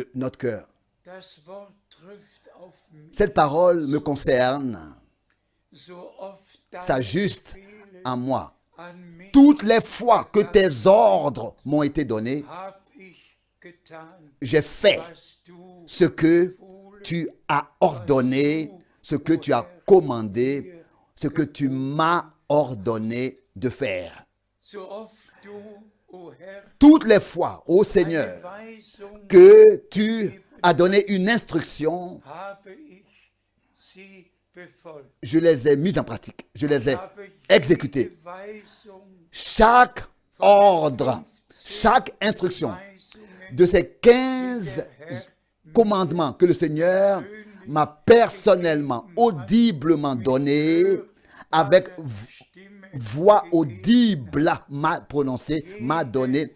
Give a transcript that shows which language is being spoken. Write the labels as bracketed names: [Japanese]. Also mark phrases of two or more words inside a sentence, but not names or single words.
[French] notre cœur. [German] Das Wort trifft auf mich, [French] Cette parole me concerne, [German] so oft deine [French] s'ajuste [German] Befehle [French] en moi. [German] an mich [French] Toutes les fois que tes ordres m'ont été donnés, [German] hab ich [French] j'ai fait [German] was du [French] ce que tu as ordonné, ce que tu as commandé, ce que tu m'as ordonné de faire. [German] so oft du, o Herr, [French] Toutes les fois, ô Seigneur, [German] eine Weisung [French] que tu as donné une instruction, [German] habe ich sie befolgt. [French] je les ai mises en pratique, je les ai [German] Habe [French] exécutées. [German] jede Weisung, [French] Chaque ordre, chaque instruction [German] Weisungen [French] de ces 15 commandements que le Seigneur m'a personnellement, audiblement donné, avec voix audible, m'a prononcé, m'a donné.